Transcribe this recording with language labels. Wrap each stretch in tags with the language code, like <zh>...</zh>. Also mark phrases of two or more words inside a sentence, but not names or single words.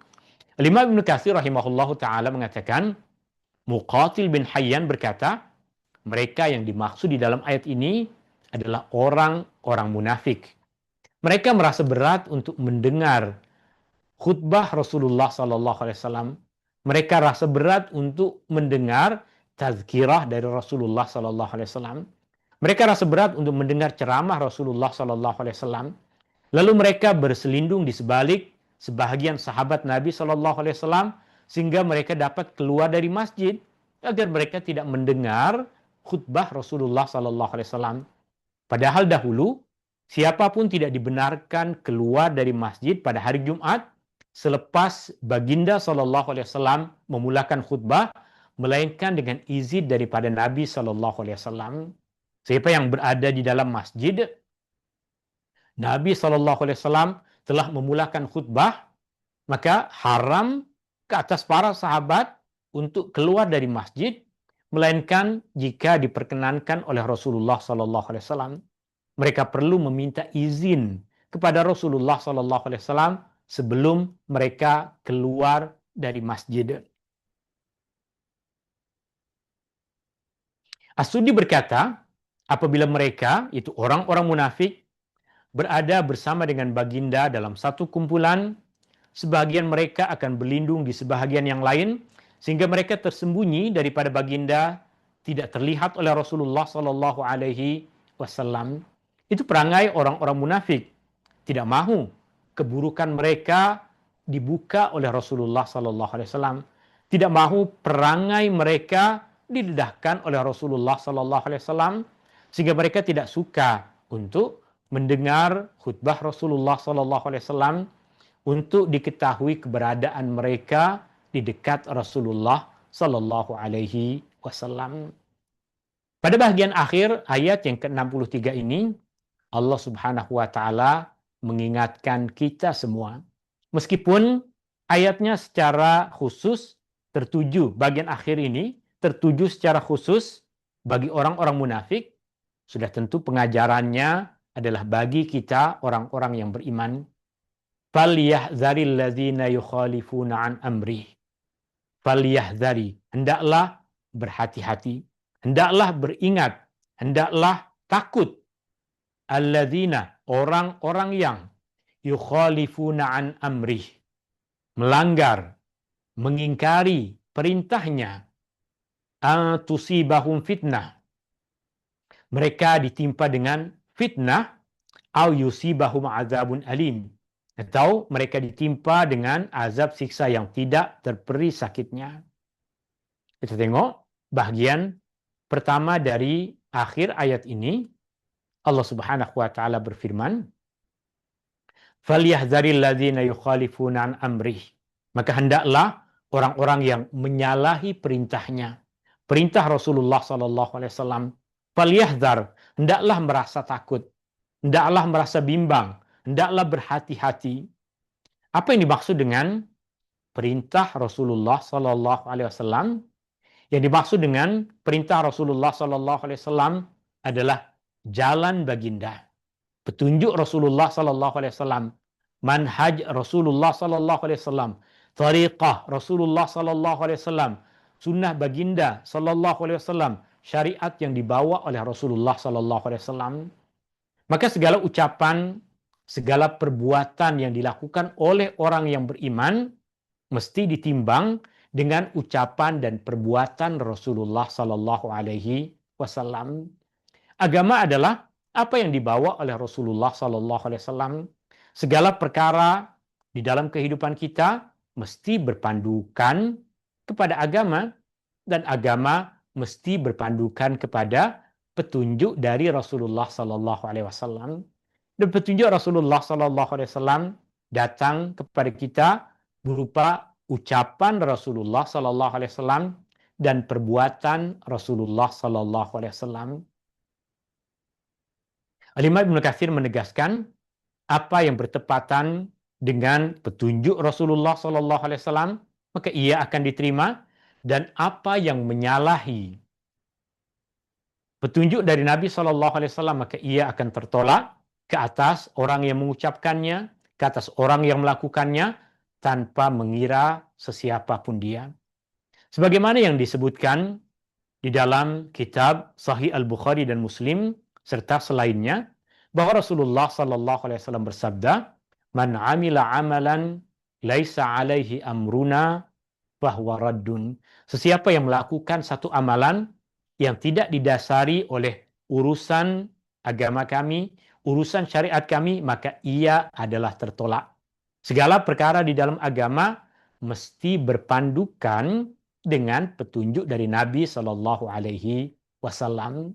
<ms>Imam Ibnu Katsir</ms> <ar>رحمه الله تعالى</ar> <ms>mengatakan, Muqatil bin Hayyan berkata, mereka yang dimaksud di dalam ayat ini adalah orang-orang munafik. Mereka merasa berat untuk mendengar khutbah Rasulullah</ms> <ar>صلى الله عليه وسلم.</ar> <ms>Mereka rasa berat untuk mendengar tazkirah dari Rasulullah</ms> <ar>صلى الله عليه وسلم.</ar> <ms>Mereka rasa berat untuk mendengar ceramah Rasulullah</ms> <ar>صلى الله عليه وسلم.</ar> <ms>Lalu mereka berselindung di sebalik sebahagian sahabat Nabi</ms> <ar>صلى الله عليه وسلم</ar> <ms>sehingga mereka dapat keluar dari masjid agar mereka tidak mendengar khutbah Rasulullah</ms> <ar>صلى الله عليه وسلم.</ar> <ms>Padahal dahulu siapapun tidak dibenarkan keluar dari masjid pada hari Jumat selepas baginda</ms> <ar>صلى الله عليه وسلم</ar> <ms>memulakan khutbah, melainkan dengan izin daripada Nabi</ms> <ar>صلى الله عليه وسلم.</ar> <ms>Siapa yang berada di dalam masjid, Nabi</ms> <ar>صلى الله عليه وسلم</ar> <ms>telah memulakan khutbah, maka haram ke atas para sahabat untuk keluar dari masjid, melainkan jika diperkenankan oleh Rasulullah</ms> <ar>صلى الله عليه وسلم.</ar> <ms>Mereka perlu meminta izin kepada Rasulullah</ms> <ar>صلى الله عليه وسلم</ar> <ms>sebelum mereka keluar dari masjid. As-Suddi berkata, apabila mereka, itu orang-orang munafik, berada bersama dengan baginda dalam satu kumpulan, sebagian mereka akan berlindung di sebahagian yang lain, sehingga mereka tersembunyi daripada baginda, tidak terlihat oleh Rasulullah</ms> <ar>صلى الله عليه وسلم.</ar> <ms>Itu perangai orang-orang munafik. Tidak mahu keburukan mereka dibuka oleh Rasulullah</ms> <ar>صلى الله عليه وسلم.</ar> <ms>Tidak mahu perangai mereka didedahkan oleh Rasulullah</ms> <ar>صلى الله عليه وسلم,</ar> <ms>sehingga mereka tidak suka untuk mendengar khutbah Rasulullah</ms> <ar>صلى الله عليه وسلم,</ar> <ms>untuk diketahui keberadaan mereka di dekat Rasulullah</ms> <ar>صلى الله عليه وسلم.</ar> <ms>Pada bagian akhir ayat yang ke-63 ini, Allah</ms> <ar>سبحانه وتعالى</ar> <ms>mengingatkan kita semua. Meskipun ayatnya secara khusus tertuju, bagian akhir ini tertuju secara khusus bagi orang-orang munafik, sudah tentu pengajarannya adalah bagi kita orang-orang yang beriman.</ms> <ar>فليحذر الذين يخالفون عن أمره.</ar> <ms>Falyahzari, hendaklah berhati-hati, hendaklah beringat, hendaklah takut. Alladzina, orang-orang yang</ms> <ar>يخالفون عن أمره,</ar> <ms>melanggar, mengingkari perintahnya,</ms> <ar>تصيبهم فتنة,</ar> <ms>mereka ditimpa dengan fitnah,</ms> <ar>أو يصيبهم عذاب أليم,</ar> <ms>atau mereka ditimpa dengan azab siksa yang tidak terperi sakitnya. Kita tengok bagian pertama dari akhir ayat ini. Allah</ms> <ar>سبحانه وتعالى</ar> <ms>berfirman,</ms> <ar>"فليحذر الذين يخالفون عن أمره."</ar> <ms>Maka hendaklah orang-orang yang menyalahi perintahnya, perintah Rasulullah</ms> <ar>صلى الله عليه وسلم,</ar> <ms>falyahzar, hendaklah merasa takut, hendaklah merasa bimbang, hendaklah berhati-hati. Apa yang dimaksud dengan perintah Rasulullah</ms> <ar>صلى الله عليه وسلم?</ar> <ms>Yang dimaksud dengan perintah Rasulullah</ms> <ar>صلى الله عليه وسلم</ar> <ms>adalah jalan baginda, petunjuk Rasulullah</ms> <ar>صلى الله عليه وسلم,</ar> <ms>manhaj Rasulullah</ms> <ar>صلى الله عليه وسلم,</ar> <ms>tariqah Rasulullah</ms> <ar>صلى الله عليه وسلم,</ar> <ms>sunnah baginda</ms> <ar>صلى الله عليه وسلم,</ar> <ms>syariat yang dibawa oleh Rasulullah</ms> <ar>صلى الله عليه وسلم.</ar> <ms>Maka segala ucapan, segala perbuatan yang dilakukan oleh orang yang beriman mesti ditimbang dengan ucapan dan perbuatan Rasulullah</ms> <ar>صلى الله عليه وسلم.</ar> <ms>Agama adalah apa yang dibawa oleh Rasulullah</ms> <ar>صلى الله عليه وسلم.</ar> <ms>Segala perkara di dalam kehidupan kita mesti berpandukan kepada agama, dan agama mesti berpandukan kepada petunjuk dari Rasulullah</ms> <ar>صلى الله عليه وسلم.</ar> <ms>Dan petunjuk Rasulullah</ms> <ar>صلى الله عليه وسلم</ar> <ms>datang kepada kita berupa ucapan Rasulullah</ms> <ar>صلى الله عليه وسلم</ar> <ms>dan perbuatan Rasulullah</ms> <ar>صلى الله عليه وسلم.</ar> <ms>Al-Imam Ibnu Katsir menegaskan, apa yang bertepatan dengan petunjuk Rasulullah</ms> <ar>صلى الله عليه وسلم</ar> <ms>maka ia akan diterima, dan apa yang menyalahi petunjuk dari Nabi</ms> <ar>صلى الله عليه وسلم</ar> <ms>maka ia akan tertolak ke atas orang yang mengucapkannya, ke atas orang yang melakukannya, tanpa mengira sesiapa pun dia. Sebagaimana yang disebutkan di dalam kitab Sahih Al-Bukhari dan Muslim serta selainnya, bahwa Rasulullah</ms> <ar>صلى الله عليه وسلم</ar> <ms>bersabda,</ms> <ar>"من عمل عملا ليس عليه أمرنا فهو رد."</ar> <ms>Sesiapa yang melakukan satu amalan yang tidak didasari oleh urusan agama kami, urusan syariat kami, maka ia adalah tertolak. Segala perkara di dalam agama mesti berpandukan dengan petunjuk dari Nabi</ms> <ar>صلى الله عليه وسلم.</ar>